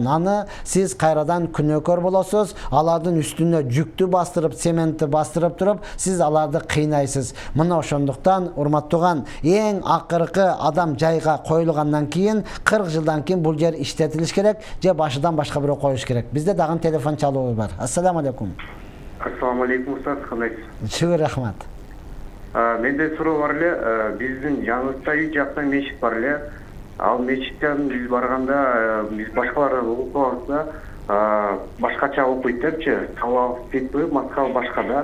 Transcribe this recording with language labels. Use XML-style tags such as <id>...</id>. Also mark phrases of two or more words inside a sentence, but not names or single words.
<ky>Аны сиз кайрадан күнөөкөр болосуз. Алардын үстүнө жүктү бастырып, цементти бастырып туруп, сиз аларды кыйнайсыз. Мына ошондуктан, урматтуу, эң акыркы адам жайга коюлгандан кийин 40 жылдан кийин бул жер иштетилиш керек, же башыдан башка бирөө коюш керек. Бизде дагы телефон чалуу бар.</ky> <ar>السلام عليكم. السلام عليكم,</ar> <ky>устаз, кандайсыз? Чыгы, рахмат. Менде суроо бар эле, биздин жаныбызда үй жакта мечит бар эле. Ал мечиттен биз барганда, биз башкалар окуябыз да, башкача окуйт депчи, талап кетпей, мазхабы башка да.</ky>